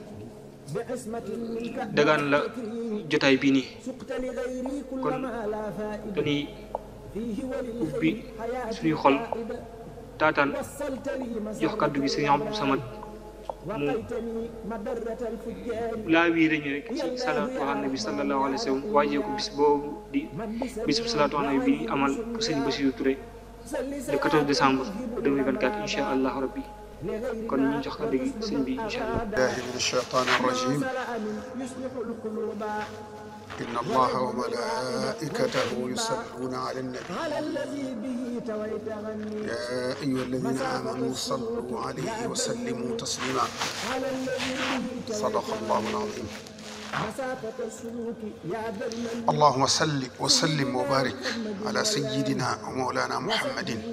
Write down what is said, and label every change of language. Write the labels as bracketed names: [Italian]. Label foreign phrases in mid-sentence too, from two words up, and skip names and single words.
[Wolof] dagaan la jotaay bii nii kon dañuy ubbi suñuy xol taataan jox kàddu gi Sëriñ Abdou Samad mu laa wiire ñu rek ci [Arabic] صلاة على النبي صلى الله عليه وسلم [Wolof] waajee ko bis boobu di bisub [Arabic] صلاة على النبي [Wolof] bi amal ko Sëriñ Basiru Touré [French] le 14 décembre [Wolof] 2024 [Arabic] إن شاء الله ربي [Wolof] kon ñu jox kàddu gi sëñ bi [Arabic] إن شاء الله. بالله من الشيطان الرجيم إن الله وملائكته يصلون على النبي يا أيها الذين آمنوا صلوا عليه وسلموا تسليما صدق الله العظيم اللهم صل وسلم وبارك على سيدنا ومولانا محمد